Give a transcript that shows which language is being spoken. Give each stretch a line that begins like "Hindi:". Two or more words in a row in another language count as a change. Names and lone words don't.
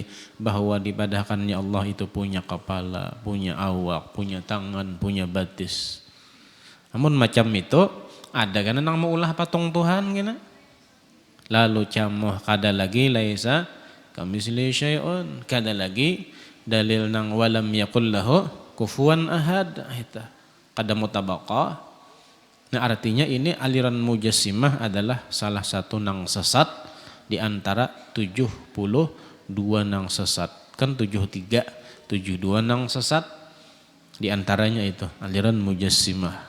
Banjar: Bahwa dipadahkannya Allah itu punya kepala, punya awak, punya tangan, punya batis. Namun macam itu, ada kan nang mau ulah patung Tuhan gini. Lalu camoh kada lagi
Arabic: ليس كمثله شيء,
Banjar: kada lagi dalil nang
Arabic: ولم يكن له كفوا أحد,
Banjar: itu kada mutabaqah. Nah artinya ini aliran mujassimah adalah salah satu nang sesat di antara 72 nang sesat. Kan 73, 72 nang sesat, di antaranya itu aliran mujassimah.